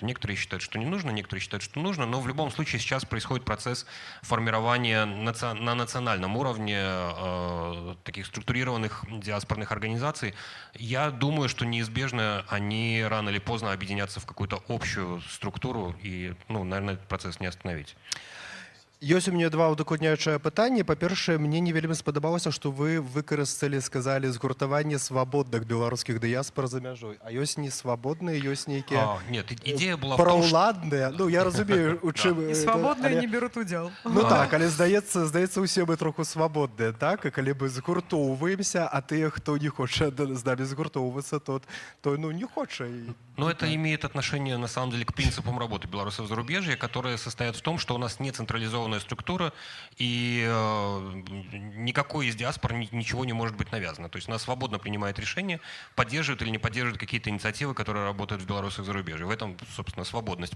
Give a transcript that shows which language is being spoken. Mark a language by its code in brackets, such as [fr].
[ru] Некоторые считают, что не нужно, некоторые считают, что нужно, но в любом случае сейчас происходит процесс формирования на национальном уровне таких структурированных диаспорных организаций. Я думаю, что неизбежно они рано или поздно объединятся в какую-то общую структуру, и, наверное, этот процесс не остановить. [be] Ёсць у мяне два удакладняючыя пытанні. Па-першае, мне не вельмі спадабалася, што вы выкарысталі, сказалі, згуртаванне свабодных беларускіх дыяспор за мяжой. А ёсць не свабодныя, ёсць нейкія [ru] Нет, идея была в том, что... [be] праўладныя. Я разумею, у чым... [ru] И свободные не берут удел. [be] Так, але здаецца, усе мы троху свабодныя, так? І калі мы згуртоўваемся, а тыя, хто не хоча з намі згуртоўвацца, то не хоча. [ru] Но это имеет отношение, на самом деле, к принципам работы белорусов зарубежья, которые состоят в том, что у нас не централизованная структура, и никакой из диаспор ничего не может быть навязано. То есть она свободно принимает решения, поддерживает или не поддерживает какие-то инициативы, которые работают в белорусах зарубежья. В этом, собственно, свободность.